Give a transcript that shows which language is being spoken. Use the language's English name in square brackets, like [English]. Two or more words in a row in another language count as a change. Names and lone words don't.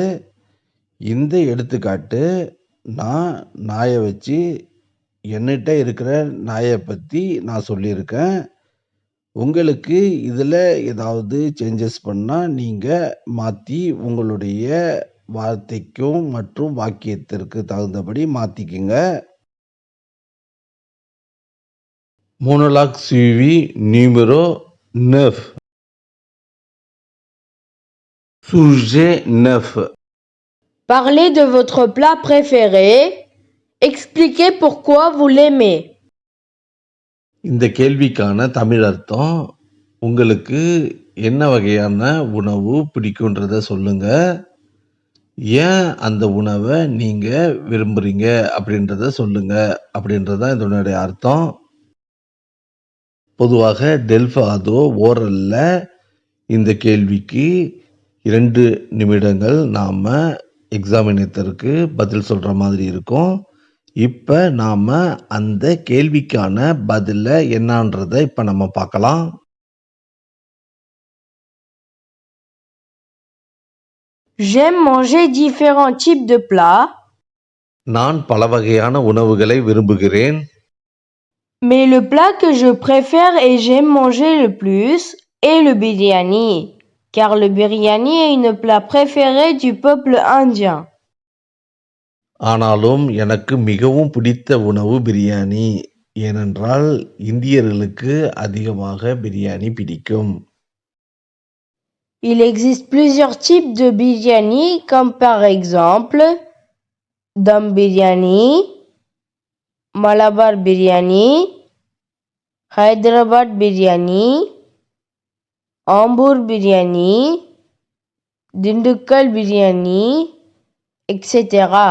[Tamil] இந்த எடுத்துக்காட்டு நான் நாயை வச்சு என்கிட்ட இருக்கிற நாயை பற்றி நான் சொல்லியிருக்கேன். உங்களுக்கு இதில் ஏதாவது சேஞ்சஸ் பண்ணால் நீங்கள் மாற்றி உங்களுடைய வார்த்தைக்கும் மற்றும் வாக்கியத்திற்கு தகுந்தபடி மாத்திக்குங்க. [French] Monologue suivi numéro 9. Sujet 9. Parlez de votre plat préféré. Expliquez pourquoi vous l'aimez. [Tamil] இந்த கேள்விக்கான தமிழ் அர்த்தம், உங்களுக்கு என்ன வகையான உணவு பிடிக்குன்றத சொல்லுங்க. ஏன் அந்த உணவை நீங்க விரும்புறீங்க அப்படின்றத சொல்லுங்க அப்படின்றது தான் இதனுடைய அர்த்தம். பொதுவாக டெல்ஃபாதோ ஓரல்ல இந்த கேள்விக்கு 2 நிமிடங்கள் நாம எக்ஸாமினேட்டருக்கு பதில் சொல்ற மாதிரி இருக்கும். இப்ப நாம அந்த கேள்விக்கான பதில என்னன்றதை இப்ப நம்ம பார்க்கலாம். [French] J'aime manger différents types de plats, [Tamil] நான் பல வகையான உணவுகளை விரும்புகிறேன். [French] mais le plat que je préfère et j'aime manger le plus est le biryani, car le biryani est une plat préférée du peuple indien. [Tamil] ஆனாலும் எனக்கு மிகவும் பிடித்த உணவு பிரியாணி, ஏனென்றால் இந்தியர்களுக்கு அதிகமாக பிரியாணி பிடிக்கும். [French] Il existe plusieurs types de biryani, comme par exemple Dum biryani, Malabar biryani, Hyderabad biryani, Ambur biryani, Dindukkal biryani, etc.